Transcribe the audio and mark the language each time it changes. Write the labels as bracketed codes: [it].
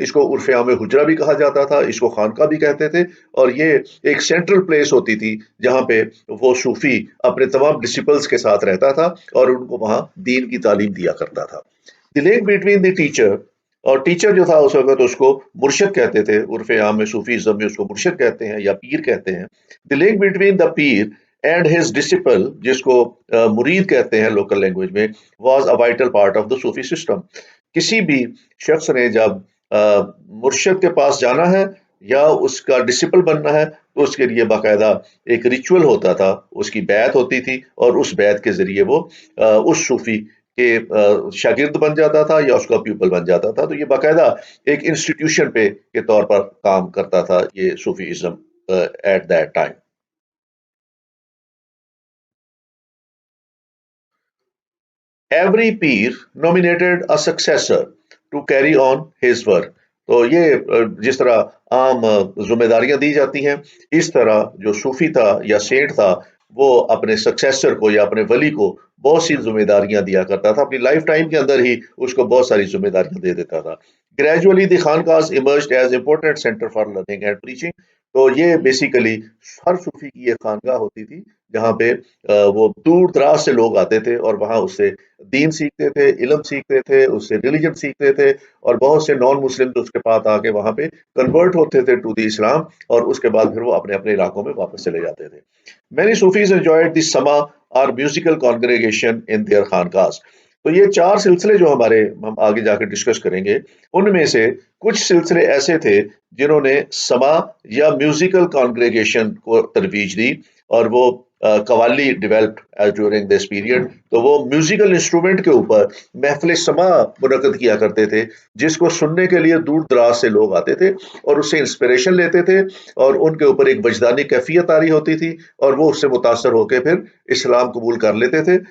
[ur] اس کو عرف عام حجرہ بھی کہا جاتا تھا، اس کو خانقاہ بھی کہتے تھے. اور یہ ایک سینٹرل پلیس ہوتی تھی جہاں پہ وہ صوفی اپنے تمام ڈسپلس کے ساتھ رہتا تھا اور ان کو وہاں دین کی تعلیم دیا کرتا تھا. [en] the link between the teacher, [ur] اور ٹیچر جو تھا اس وقت اس کو مرشد کہتے تھے، عرف عام میں صوفیزم میں اس کو مرشد کہتے ہیں یا پیر کہتے ہیں. [en] the link between the پیر and his disciple, [ur] جس کو مرید کہتے ہیں لوکل لینگویج میں، [en] Was a vital part of the Sufi system. [ur] کسی بھی شخص نے جب مرشد کے پاس جانا ہے یا اس کا ڈسپل بننا ہے تو اس کے لیے باقاعدہ ایک ریچول ہوتا تھا، اس کی بیعت ہوتی تھی، اور اس بیعت کے ذریعے وہ اس صوفی کے شاگرد بن جاتا تھا یا اس کا پیپل بن جاتا تھا. تو یہ باقاعدہ ایک انسٹیٹیوشن پہ کے طور پر کام کرتا تھا یہ Sufism [en] At that time. Every peer nominated a successor to carry on his work. [ur] تو یہ جس طرح عام ذمہ داریاں دی جاتی ہیں، اس طرح جو صوفی تھا یا سینٹ تھا وہ اپنے سکسیسر کو یا اپنے ولی کو بہت سی ذمہ داریاں دیا کرتا تھا. اپنی لائف ٹائم کے اندر ہی اس کو بہت ساری ذمہ داریاں دے دیتا تھا. [en] Gradually the خانقاہs emerged as important center for learning and preaching. [ur] تو یہ بیسیکلی ہر صوفی کی یہ خانقاہ ہوتی تھی جہاں پہ وہ دور دراز سے لوگ آتے تھے اور وہاں اس سے دین سیکھتے تھے، علم سیکھتے تھے، اس سے ریلیجن سیکھتے تھے. اور بہت سے نان مسلم اس کے پاس آ کے وہاں پہ کنورٹ ہوتے تھے [en] to the اسلام، [ur] اور اس کے بعد پھر وہ اپنے اپنے علاقوں میں واپس چلے جاتے تھے. [en] Many Sufis enjoyed the sama or musical congregation in their خانقاہs. [ur] تو یہ 4 سلسلے جو ہم آگے جا کے ڈسکس کریں گے، ان میں سے کچھ سلسلے ایسے تھے جنہوں نے سما یا میوزیکل کانگریگیشن کو ترویج دی، اور وہ قوالی [en] Developed during this period. [ur] تو وہ میوزیکل انسٹرومنٹ کے اوپر محفل سما منعقد کیا کرتے تھے جس کو سننے کے لیے دور دراز سے لوگ آتے تھے اور اس سے انسپریشن لیتے تھے، اور ان کے اوپر ایک وجدانی کیفیت طاری ہوتی تھی اور وہ اس سے متاثر ہو کے پھر اسلام قبول کر لیتے تھے.